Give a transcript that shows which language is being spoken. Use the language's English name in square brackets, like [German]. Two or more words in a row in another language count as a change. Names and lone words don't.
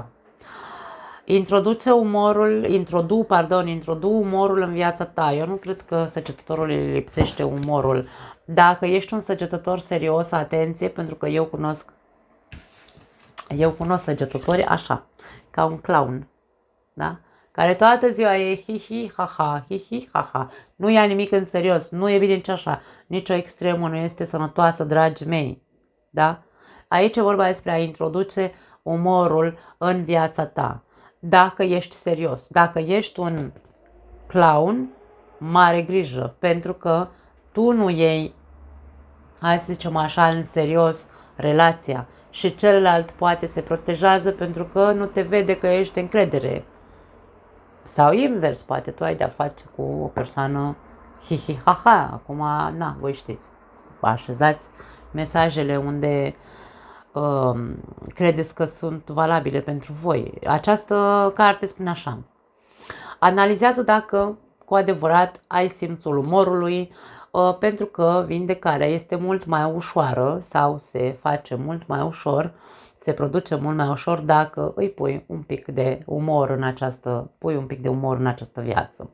[Romanian] Introdu umorul în viața ta. Eu nu cred că săgetătorul îi lipsește umorul. Dacă ești un săgetător serios, atenție, pentru că eu cunosc săgetători așa, ca un clown, da? Care toată ziua e hi-hi, ha-ha, hi-hi, ha-ha. Nu ia nimic în serios, nu e bine nici așa, nici o extremă nu este sănătoasă, dragii mei, da? Aici e vorba despre a introduce umorul în viața ta. Dacă ești serios, dacă ești un clown, mare grijă, pentru că tu nu iei, hai să zicem așa, în serios relația și celălalt poate se protejează pentru că nu te vede că ești de încredere. Sau invers, poate tu ai de-a face cu o persoană hi-hi-ha-ha. Acum, voi știți, așezați mesajele unde credeți că sunt valabile pentru voi. Această carte spune așa: analizează dacă cu adevărat ai simțul umorului, pentru că vindecarea este mult mai ușoară sau se face mult mai ușor, se produce mult mai ușor dacă îi pui un pic de umor în această viață.